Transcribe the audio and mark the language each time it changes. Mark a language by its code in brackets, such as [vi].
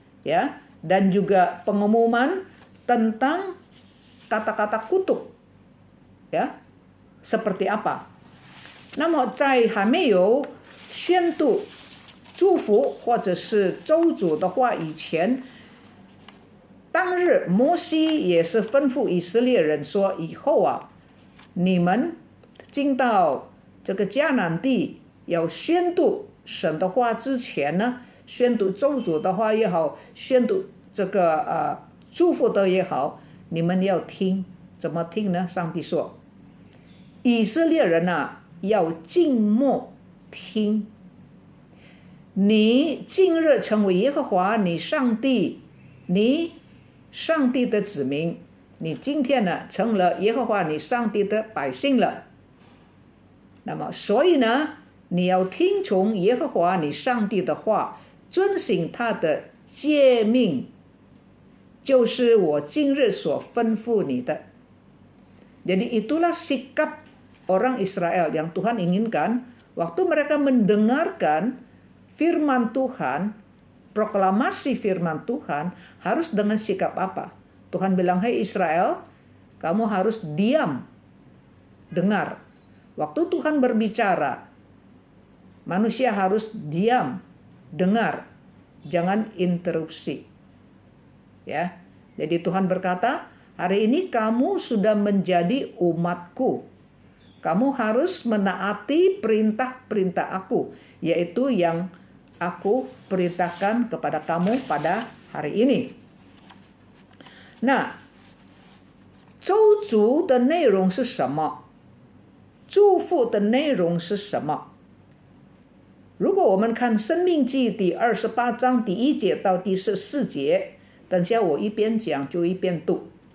[id] Ya, dan juga pengumuman tentang kata-kata kutuk. Ya, seperti apa? [zh] 那么在还没有宣读祝福或者是咒诅的话以前，当日摩西也是吩咐以色列人说，以后啊，你们进到这个迦南地要宣读神的话之前呢，宣读咒诅的话也好，宣读这个祝福的也好，你们要听。怎么听呢？上帝说，以色列人啊，要静默听。你今日成为耶和华你上帝的子民，你今天呢成了耶和华你上帝的百姓了。那么所以呢，你要听从耶和华你上帝的话，遵行他的诫命，就是我今日所吩咐你的。 [id] Jadi itulah sikap orang Israel yang Tuhan inginkan waktu mereka mendengarkan firman Tuhan, proklamasi firman Tuhan, harus dengan sikap apa? Tuhan bilang, "Hei Israel, kamu harus diam, dengar." Waktu Tuhan berbicara, manusia harus diam, dengar, jangan interupsi. Ya. Jadi Tuhan berkata, hari ini kamu sudah menjadi umatku. Kamu harus menaati perintah-perintah aku, yaitu yang aku perintahkan kepada kamu pada hari ini. [zh] Nah, 咒诅的内容是什么？祝福的内容是什么？如果我们看申命记第28章第1节到第14节，等下我一边讲就一边读。